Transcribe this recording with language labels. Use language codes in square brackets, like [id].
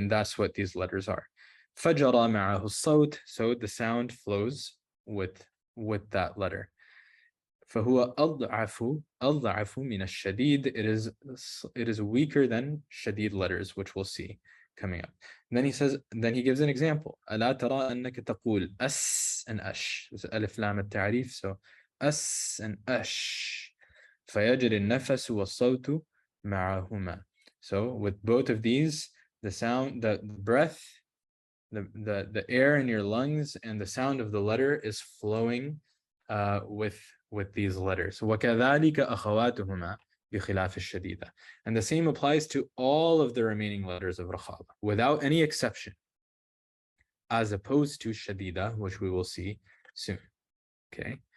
[en] And that's what these letters are. [ar] فَجَرَى مَعَهُ الصَّوْتِ. [en] So the sound flows with that letter. [ar] فهو أضعف من الشديد. [en] It is weaker than shadid letters, which we'll see coming up. And then he gives an example. [ar] ألا ترى أنك تقول أس and أش. [en] This is [ar] ألف لام التعريف. [en] So أس and أش. [ar] فيجري النفس والصوت معهما. [en] So with both of these, the sound, the breath, the air in your lungs and the sound of the letter is flowing with these letters. [ar] وَكَذَلِكَ أَخَوَاتُهُمَا بِخِلَافِ الشَّدِيدَةِ. [en] And the same applies to all of the remaining letters of Rakhawa, without any exception, as opposed to Shadida, which we will see soon. Okay.